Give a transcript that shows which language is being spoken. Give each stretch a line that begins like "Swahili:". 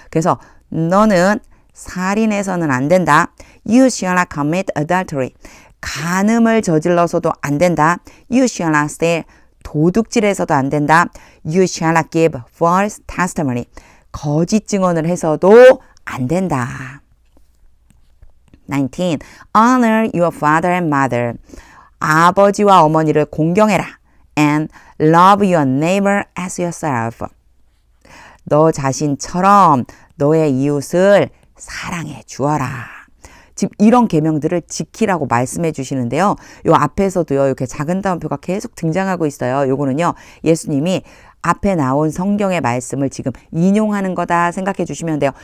Korean: 그래서 너는 살인해서는 안 된다.
English: You shall not commit adultery.
Korean: 간음을 저질러서도 안 된다.
English: You shall not steal.
Korean: 도둑질해서도 안 된다.
English: You shall not give false testimony.
Korean: 거짓 증언을 해서도 안 된다.
English: 19. Honor your father and mother.
Korean: 아버지와 어머니를 공경해라.
English: And love your neighbor as yourself.
Korean: 너 자신처럼 너의 이웃을 사랑해 주어라. 지금 이런 계명들을 지키라고 말씀해 주시는데요. 요 앞에서도요. 이렇게 작은 따옴표가 계속 등장하고 있어요. 요거는요. 예수님이 앞에 나온 성경의 말씀을 지금 인용하는 거다 생각해 주시면 돼요.